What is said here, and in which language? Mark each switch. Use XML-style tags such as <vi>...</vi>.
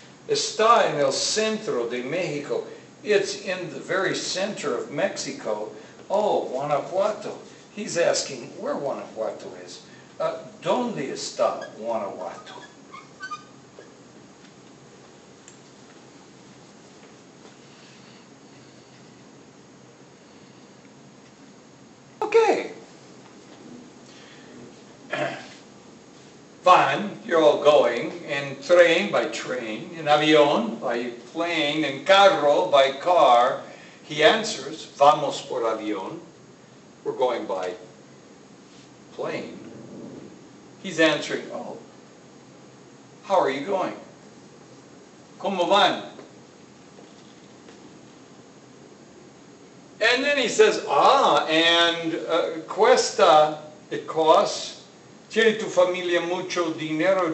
<es>Está en el centro de México.</es> <en>It's in the very center of Mexico. Oh, Guanajuato. He's asking where Guanajuato is.</en> <es>¿Dónde está Guanajuato?</es> <en>Okay. Van, you're all going,</en> <es>en tren,</es> <en>by train,</en> <es>en avión,</es> <en>by plane,</en> <es>en carro,</es> <en>by car. He answers,</en> <es>vamos por avión.</es> <en>We're going by plane. He's answering, oh, how are you going?</en> <es>¿Cómo van?</es> <en>And then he says, and cuesta, it costs.</en> <es>¿Tiene tu familia mucho dinero?</es>